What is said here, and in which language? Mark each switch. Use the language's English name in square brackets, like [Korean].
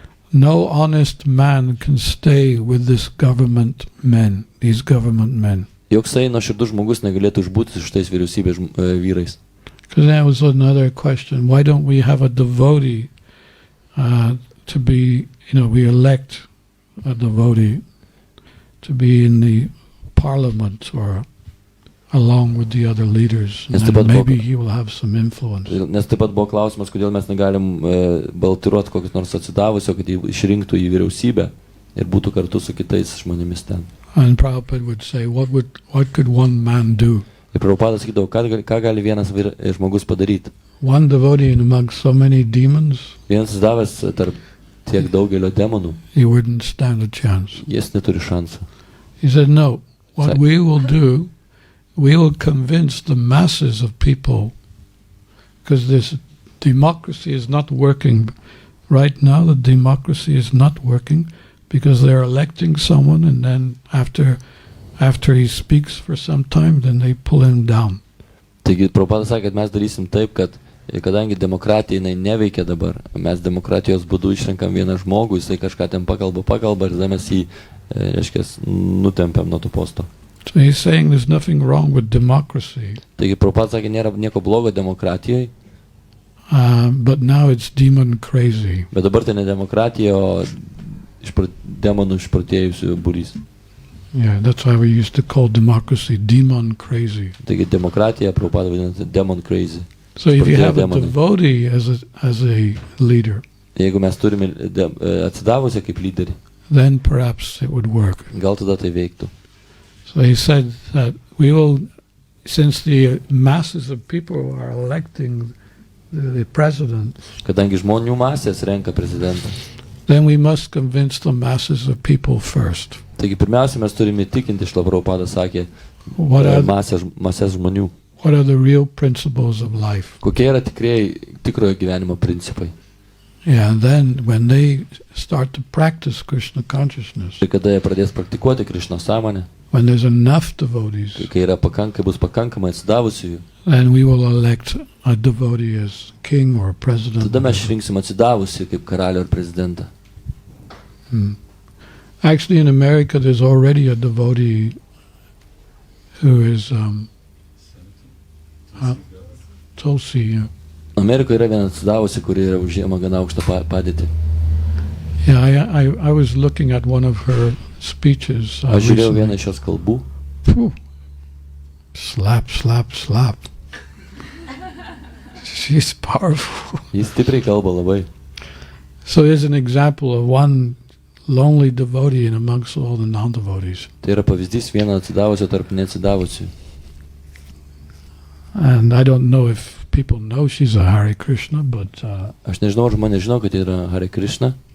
[English] No honest man can stay with this government men, these government men. [Lithuanian] Joksai nuoširdus žmogus negalėtų išbūti su šitais vyriausybės vyrais. [English] Because that was another question. Why don't we have a devotee to be, we elect a devotee to be in the parliament or along with the other leaders, and then maybe he will have some influence. [Lithuanian] Nes taip pat buvo klausimas, kodėl mes negalim baltiruoti kokius nors atsidavusio, kad jį išrinktų į vyriausybę ir būtų kartu su kitais žmonėmis ten. [English] And Prabhupada would say, what could one man do? [Lithuanian] Ir Prabhupada sakydavo, ką gali vienas žmogus padaryti. [English] One devotee among so many demons, [Lithuanian] Vienas davęs tarp tiek daugelio demonų, [English] he wouldn't stand a chance. [Lithuanian] jis neturi šansų. [English] He said, no, what we will do, we will convince the masses of people, because this democracy is not working. Right now, the democracy is not working because they're electing someone, and then after he speaks for some time, then they pull him down. [Lithuanian] Taigi Prabhupada sakė, kad mes darysim taip, kad kadangi demokratija neveikia dabar, mes demokratijos būdu išrenkam vieną žmogų, jisai kažką ten pakalba ir tada mes jį, nutempiam nuo to posto. [English] So he's saying there's nothing wrong with democracy. [Lithuanian] Taigi Prabhupada sakė, nėra nieko blogo demokratijoje. [English] But now it's demon crazy. [Lithuanian] Bet dabar tai ne demokratija, o demonų išprotėjusių būrys. [English] Yeah, that's why we used to call democracy demon crazy. [Lithuanian] Taigi demokratija Prabhupada vadina [English] demon crazy. So if you have a devotee as a leader, [Lithuanian] Jeigu mes turime atsidavusią kaip lyderį, [English] then perhaps it would work. [Lithuanian] gal tada tai veiktų. [English] So he said that we will, since the masses of people are electing the president, [Lithuanian] Kadangi žmonių masės renka prezidentą, [English] then we must convince the masses of people first. [Lithuanian] taigi pirmiausia mes turime įtikinti, Šrila Prabhupada sakė, masės žmonių. [English] What are the real principles of life? [Lithuanian] Kokie yra tikrojo gyvenimo principai? [English] Yeah, and then when they start to practice Krishna Consciousness, [Lithuanian] Ir kada jie pradės praktikuoti Krišnos sąmonę, [English] when there's enough devotees, [Lithuanian] kai bus pakankamai atsidavusiųjų, [English] then we will elect a devotee as king or president. [Lithuanian] tada mes išrinksim atsidavusių kaip karalių ar prezidentą. [English] Actually, in America, there's already a devotee who is Tulsi. [Lithuanian] Amerikoje yra viena atsidavusi, kuri yra užėma gana aukštą padėtį. [English] Yeah, I was looking at one of her speeches. [Lithuanian] Aš žiūrėjau vieną iš jos kalbų. [English] Slap, slap, slap. She's powerful. [Lithuanian] Jis stipriai kalba labai. [English] So here's an example of one lonely devotee in amongst all the non-devotees. [Lithuanian] Tai yra pavyzdys vieno atsidavusio tarp neatsidavusių. [English] And I don't know if people know she's a Hare Krishna, but [Lithuanian] Aš nežinau, ar žmonės žino, kad yra Hare Krishna.